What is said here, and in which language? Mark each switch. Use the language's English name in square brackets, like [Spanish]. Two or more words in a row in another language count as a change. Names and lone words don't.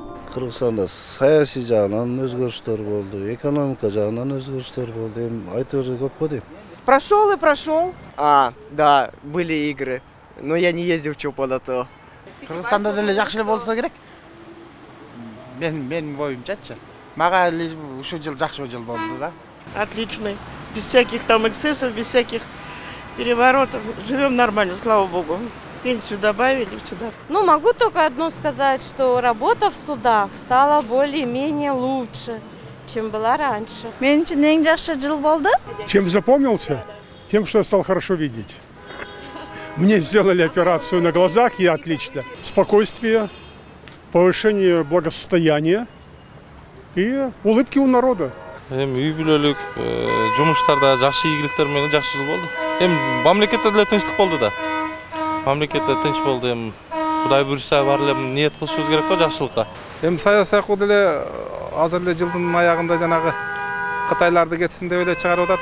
[Kyrgyz] Кыргызстанда саясий жагынан өзгөрүштөр болду, экономика жагынан өзгөрүштөр болду. Эми айтып берсе көп го дейм. [Russian] Прошел и прошел. Да, были игры, но я не ездил в чемпионаты. [Kyrgyz] Кыргызстанда деле жакшы болсо керек. Мен боюмчачы. Мага ушу жыл жакшы жыл болду да. [Russian] Отличный. Без всяких там эксцессов, без всяких переворотов. Живем нормально, слава богу. Пенсию добавили сюда. Ну, могу только одно сказать, что работа в судах стала более-менее лучше, чем была раньше. [Kyrgyz] Мен үчүн эң жакшы жыл болду. [Russian] Чем запомнился? Тем, что я стал хорошо видеть. Мне сделали операцию на глазах, и отлично. Спокойствие, повышение благосостояния и улыбки у народа. [Kyrgyz] Үй бүлөлүк жумуштарда жакшы ийгиликтер менен жакшы жыл болду. Мамлекетте деле тынчтык болду да. Мамлекетте тынч болду. Кудай буйруса бар эле ниет кылышыбыз керек го жакшылыкка. Саясий деле азыр эле жылдын аягында жанагы Кытайларды кетсин деп эле чыгарып атат.